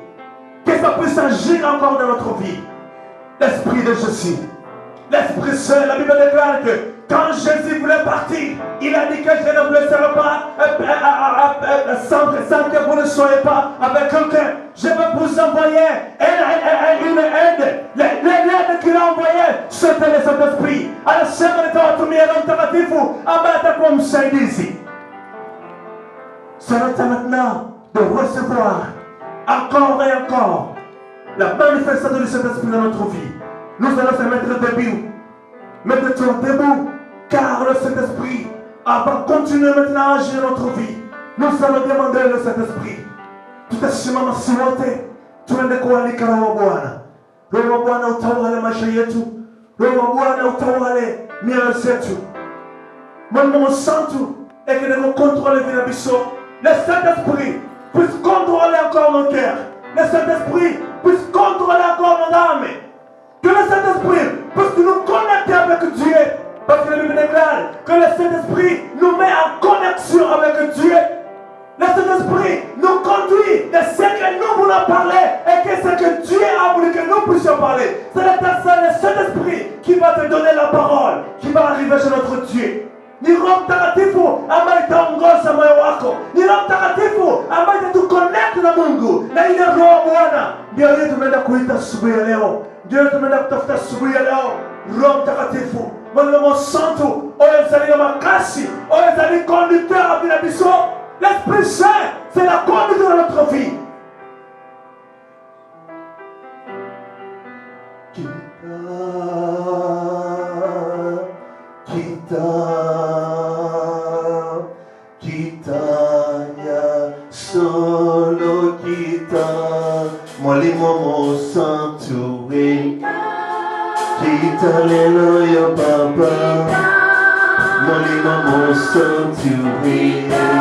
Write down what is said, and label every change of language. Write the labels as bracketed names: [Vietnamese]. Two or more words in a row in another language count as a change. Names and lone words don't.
[French] Que ça puisse agir encore dans notre vie. L'Esprit de Jésus, l'Esprit Saint, la Bible déclare que quand Jésus voulait partir, il a dit que je ne vous laisserai pas sans que vous ne soyez pas avec quelqu'un. Je vais vous envoyer une aide. L'aide qu'il a envoyée, c'était le Saint-Esprit. Alors, [Swahili] sema nitawatumia Roho Mtakatifu ambaye atakuwa msaidizi. [French] C'est notre maintenant de recevoir encore et encore la manifestation du Saint-Esprit dans notre vie. Nous allons se mettre debout. Mettez-toi debout, car le Saint-Esprit va continuer maintenant à agir dans notre vie. Nous allons demander le Saint-Esprit. [Swahili] Tutasimama sote, tuende kualika Roho wa Bwana. Roho wa Bwana utawale maisha yetu. Roho wa Bwana utawale mioyo yetu. [Lingala] Mungu Santo, [French] et que nous contrôlons les biso. Le Saint-Esprit puisse contrôler encore nos cœurs. Le Saint-Esprit puisse contrôler encore nos âmes. Que le Saint-Esprit puisse nous connecter avec Dieu. Parce que la Bible déclare que le Saint-Esprit nous met en connexion avec Dieu. Le Saint-Esprit nous conduit de ce que nous voulons parler et que ce que Dieu a voulu que nous puissions parler. C'est le Saint-Esprit qui va te donner la parole, qui va arriver chez notre Dieu. [Swahili] Ni Roho Mtakatifu ambaye itaongoza moyo wako. Ni Roho Mtakatifu ambaye itatuconnect na Mungu. Na ile Roho wa Bwana ndio yeye tumeenda kuita asubuhi ya leo. Ndio tumeenda kutafuta asubuhi ya leo. Roho Mtakatifu, [Lingala] Mungu Santo, oyo ezali na makasi, oyo ezali [French] conducteur à [Lingala] bila biso. [French] L'Esprit Saint, c'est la conduite de notre vie. Kitanya solo kita molimo mo santuwe kita lelo yo papa molimo mo santuwe